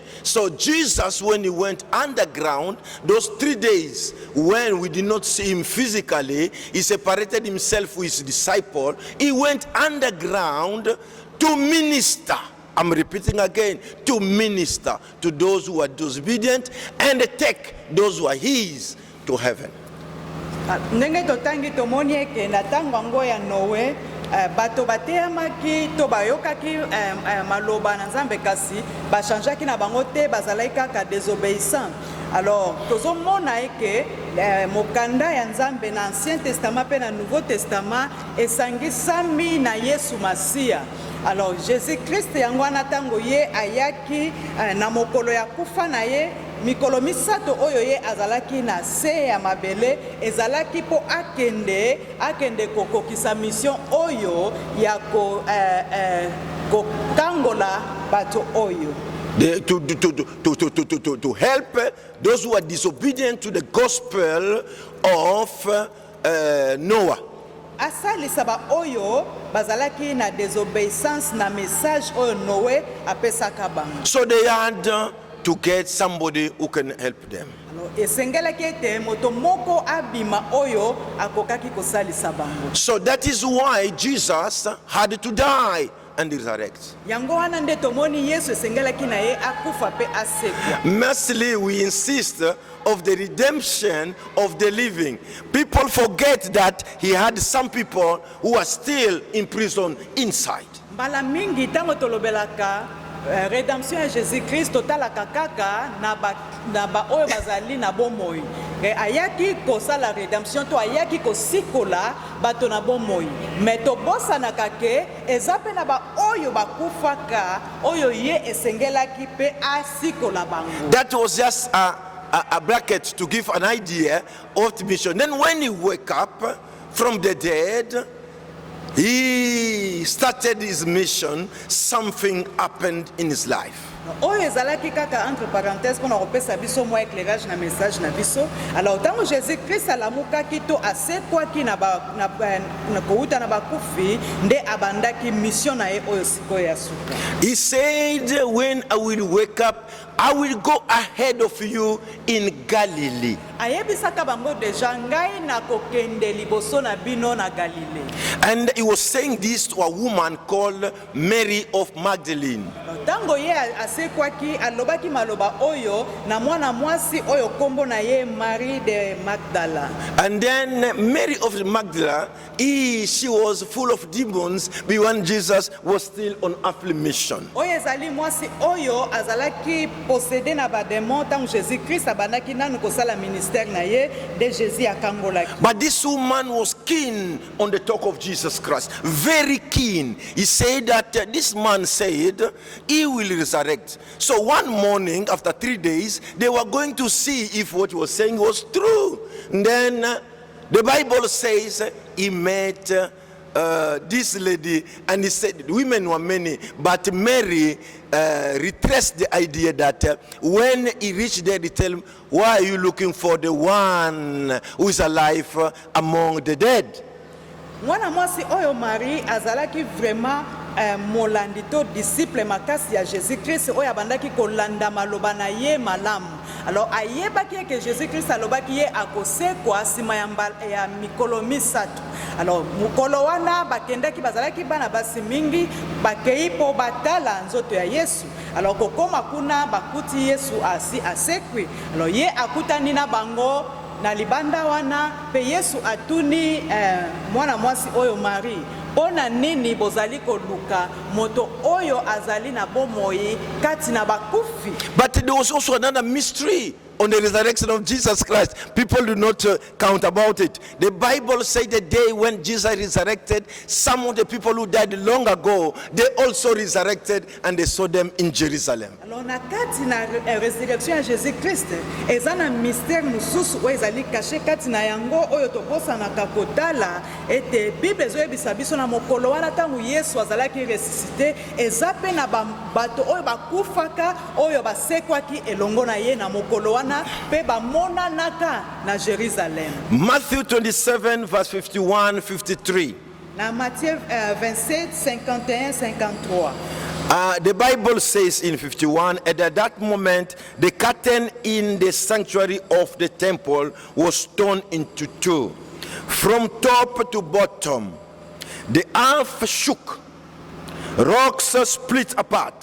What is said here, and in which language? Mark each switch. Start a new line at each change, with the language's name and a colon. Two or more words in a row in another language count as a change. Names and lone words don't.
English: So Jesus, when he went underground, those 3 days when we did not see him physically, he separated himself with his disciple. He went underground to minister. I'm repeating again, to minister to those who are disobedient and take those who are his to heaven.
Lingala: Ndenge totangi tomoni eke na tango ngo ya Noe bato bateyamaki to bayokaki maloba na Nzambe kasi bachangeaki na bango te bazalaki kaka désobéissant. Alors tozomona eke mokanda ya Nzambe na Ancien Testament pe na Nouveau Testament esangisami na Yesu Masia. Alors Jésus-Christ yango wana tango ye ayaki na mokolo ya kufa na ye mikolo misato oyo ye azalaki na se ya mabele ezalaki po akende kokokisa mission oyo ya kokangola bato oyo.
English: To help those who are disobedient to the gospel of Noah.
Lingala: Asalisa ba oyo bazalaki na désobéissance na message oyo Noé apesaka bango.
English: So they had to get somebody who can help them.
Lingala: Esengelaki ete moto moko abima oyo akokaki kosalisa bango.
English: So that is why Jesus had to die and resurrect.
Lingala: Yango wana nde tomoni Yesu esengelaki na ye akufa pe asekwa.
English: Mercifully, we insist of the redemption of the living. People forget that he had some people who are still in prison inside.
Lingala: Mbala mingi tango tolobelaka rédemption ya Jésus-Christ totalaka kaka na ba oyo bazali na bomoi. Ayaki kosala rédemption to ayaki kosikola bato na bomoi. Mais tobosanaka ke eza pe na ba oyo bakufaka oyo ye esengelaki pe asikola bango.
English: That was just a bracket to give an idea of the mission. Then when he woke up from the dead, he started his mission. Something happened in his life.
Lingala: Oyo ezalaki kaka
French: entre parenthèses pour
Lingala: kopesa biso mwa éclairage na message na biso. Alors tango Jésus-Christ alamukaki to asekwaki na kouta na bakufi nde abandaki mission na ye oyo sikoyo ya suka.
English: He said, when I will wake up, I will go ahead of you in Galilee.
Lingala: Ayebisaka bango deja ngai na kokende liboso na bino na Galilee.
English: And he was saying this to a woman called Mary of Magdalene.
Lingala: Tango ye asekwaki alobaki maloba oyo na mwana mwasi oyo kombo na ye Marie de Magdala.
English: And then Mary of Magdala, she was full of demons when Jesus was still on earthly mission.
Lingala: Oyo ezali mwasi oyo azalaki possédé na ba démon tango Jésus-Christ abandaki nanu kosala ministère na ye de Jésus akangolaki.
English: But this woman was keen on the talk of Jesus Christ, very keen. He said that this man said he will resurrect. So one morning after 3 days, they were going to see if what he was saying was true. And then the Bible says he met this lady, and he said women were many, but Mary retraced the idea that when he reached there, he tell him, why are you looking for the one who is alive among the dead?
Lingala: Mwana mwasi oyo Marie azalaki vraiment molandi to disciple makasi ya Jésus-Christ oyo abandaki kolanda maloba na ye malamu. Alors ayebaki ke Jésus-Christ alobaki ye akosekwa sima ya mikolo misato. Alors mukolo wana bakendaki bazalaki bana basi mingi bakei po batala nzoto ya Yesu. Alors kokoma kuna bakuti Yesu asekwi. Alors ye akutani na bango na libanda wana pe Yesu atuni mwana mwasi oyo Marie. Pona nini bozali koluka moto oyo azali na bomoi kati na bakufi.
English: But there was also another mystery on the resurrection of Jesus Christ. People do not count about it. The Bible says the day when Jesus resurrected, some of the people who died long ago, they also resurrected and they saw them in Jerusalem.
Lingala: Alors na kati na résurrection ya Jésus-Christ, eza na mystère mususu oyo ezali caché kati na yango oyo tobosana kakotala ete Bible ezoyebisa biso na mokolo wana tango Yesu azalaki ressuscité, eza pe na bato oyo bakufaka oyo basekwaki elongo na ye na mokolo wana.
English: Matthew 27 verse 51-53.
Lingala: Na Matthieu 27 51 53.
English: The Bible says in 51, and at that moment the curtain in the sanctuary of the temple was torn into two, from top to bottom. The earth shook, rocks split apart.